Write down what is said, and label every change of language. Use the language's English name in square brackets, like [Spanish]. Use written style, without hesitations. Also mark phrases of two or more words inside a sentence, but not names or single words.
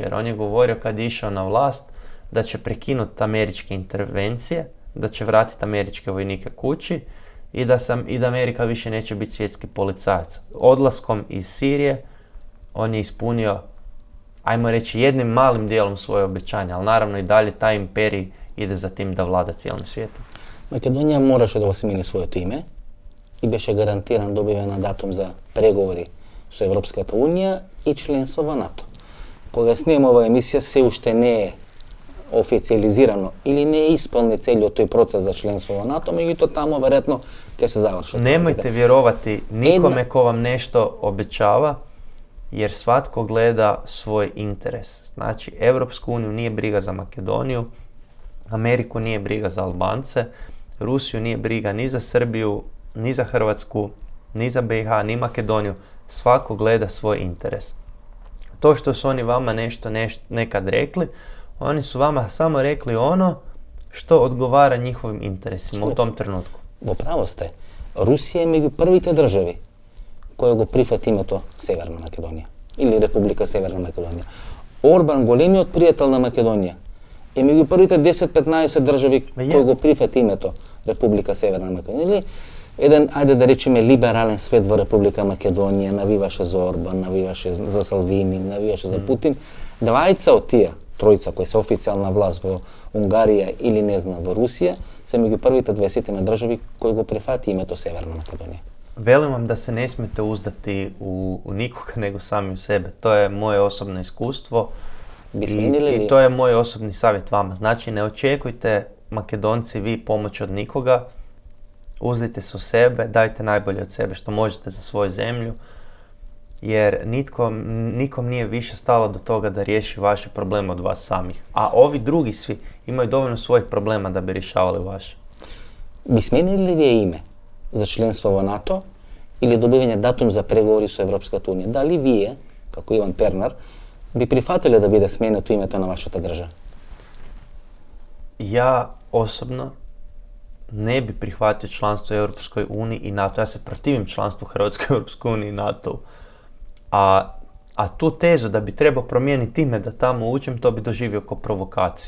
[Croatian] Jer on je govorio kad je išao na vlast da će prekinuti američke intervencije, da će vratiti američke vojnike kući i da Amerika više neće biti svjetski policajac. Odlaskom iz Sirije on je ispunio, ajmo reći, jednim malim dijelom svoje obećanja, ali naravno i dalje taj imperij ide za tim da vlada cijelim svijetom. [Macedonian] Македонија мораше да го смени своето име и беше гарантиран добивен датум за преговори со Европската Унија и членство во НАТО. Кога снимам оваа емисија, се уште не е официализирано или не е исполни целиот тој процес за членство во НАТО, меѓутоа тамо веројатно ќе се завршат. [Croatian] Nemojte vjerovati nikome ko vam nešto obećava, jer svatko gleda svoj interes. Znači, Europsku uniju nije briga za Makedoniju, Ameriku nije briga za Albance, Rusiju nije briga ni za Srbiju, ni za Hrvatsku, ni za BiH, ni Makedoniju. Svako gleda svoj interes. To što su oni vama nešto nekad rekli, oni su vama samo rekli ono što odgovara njihovim interesima u tom trenutku. [Macedonian] Во право сте. Русија е меѓу првите држави кои го прифати името Северна Македонија или Република Северна Македонија. Орбан, големиот пријател на Македонија, е меѓу првите 10-15 држави кои го прифати името Република Северна Македонија. Или еден, ајде да речеме, либерален свет во Република Македонија навиваше за Орбан, навиваше за Салвини, навиваше за Путин. Двајца од тие, тројца кои се официјална власт во Унгарија или не знам во Русија, се меѓу првите 20 на држави кои го прифати името Северна Македонија. [Croatian] Velim vam da se ne smijete uzdati u nikoga nego sami u sebe. To je moje osobno iskustvo i to je moj osobni savjet vama. Znači, ne očekujte, Makedonci, vi pomoć od nikoga. Uzmite se u sebe, dajte najbolje od sebe što možete za svoju zemlju, jer nikom nije više stalo do toga da riješi vaše probleme od vas samih. A ovi drugi svi imaju dovoljno svojih problema da bi rješavali vaše. [Macedonian] Би сменили ли вие име за членство во НАТО или добивање датум за преговори со Европската Унија? Дали вие, како Иван Пернар, би прифатиле да биде сменето името на вашата држава? [Croatian] Ja osobno ne bi prihvatio članstvo u Europskoj uniji i NATO. Ja se protivim članstvu Hrvatske u Europskoj uniji i NATO. A tu tezu da bi trebao promijeniti ime da tamo uđem, to bi doživio kao provokaciju.